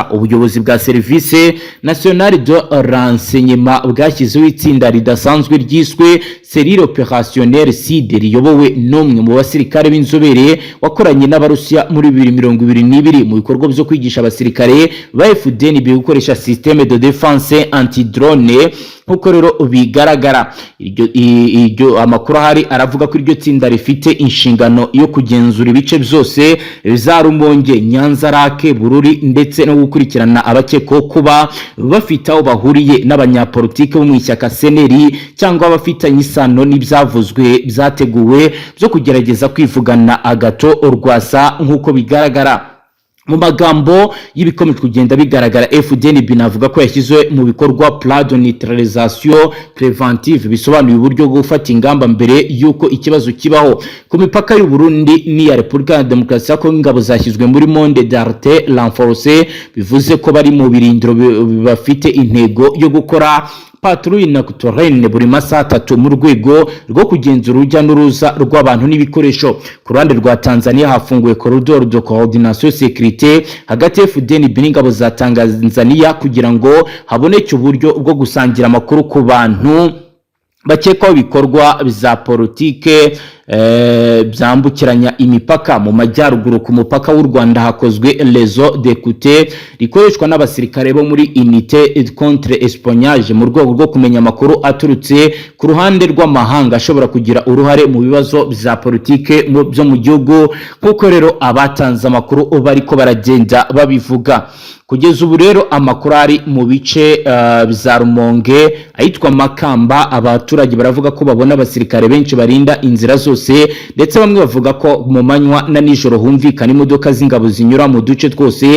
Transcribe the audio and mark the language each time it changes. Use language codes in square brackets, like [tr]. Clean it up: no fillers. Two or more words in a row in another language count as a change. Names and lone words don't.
[rw] Ubuyobozi bwa Service National de Renseignement bwashyizeho itsinda ridasanzwe ryiswe Cellule Opérationnelle CID riyobowe n'umwe mu basirikare b'inzobere wakoranye n'Abarusiya muri 2022 mu bikorwa byo kwigisha abasirikare ba FDNB gukoresha [fr] système de défense anti-drone. [rw] Nkuko rero bigaragara iryo amakuru ahari aravuga ko iryo tsinda rifite inshingano yo kugenzura ibice byose za Rumonge, Nyanza, Lac, Bururi ndetse no gukurikirana abakekwaho kuba bafite aho bahuriye n'abanyapolitike bo mu ishyaka CNL cyangwa bafitanye isano n'ibyavuzwe byateguwe byo kugerageza kwivugana Agathon Rwasa. Nkuko bigaragara mu magambo y'ibikomeje kugenda bigaragara, FDNB navuga ko yashyize mu bikorwa [fr] plan de neutralisation préventive, [rw] bisobanuye uburyo bwo gufata ingamba mbere yuko ikibazo kibaho ku mipaka y'u Burundi n'iya Repubulika ya Demokarasi ya Kongo. Ingabo zashyizwe muri [fr] monde d'arte renforcée, [rw] bivuze ko bari mu birindiro bafite intego yo gukora [fr] patrouille nocturne [rw] buri masaha 3 mu rwego rwo kugenzura urujya n'uruza rw'abantu n'ibikoresho. Ku ruhande rwa Tanzania hafunguwe [fr] corridor de coordination sécurité [rw] hagati FDNB n'ingabo za Tanzania kugira ngo haboneke uburyo bwo gusangira amakuru ku bantu bakekwaho bikorwa za politike byambukiranya imipaka. Mu majyaruguru ku mupaka w'u Rwanda hakozwe [fr] réseau d'écoute [rw] rikoreshwa n'abasirikare bo muri [fr] unité contre espionnage [rw] mu rwego rwo kumenya amakuru aturutse ku ruhande rw'amahanga ashobora kugira uruhare mu bibazo bya politike byo mu gihugu, kuko rero abatanze amakuru bariko baragenda babivuga. Kugeza ubu rero amakuru ari mu bice bya Rumonge ayitwa Makamba, abaturage baravuga ko babona abasirikare benshi barinda inzira zose, ndetse bamwe bavuga ko mu manywa na nijoro humvikana imodoka z'ingabo zinyura mu duce twose.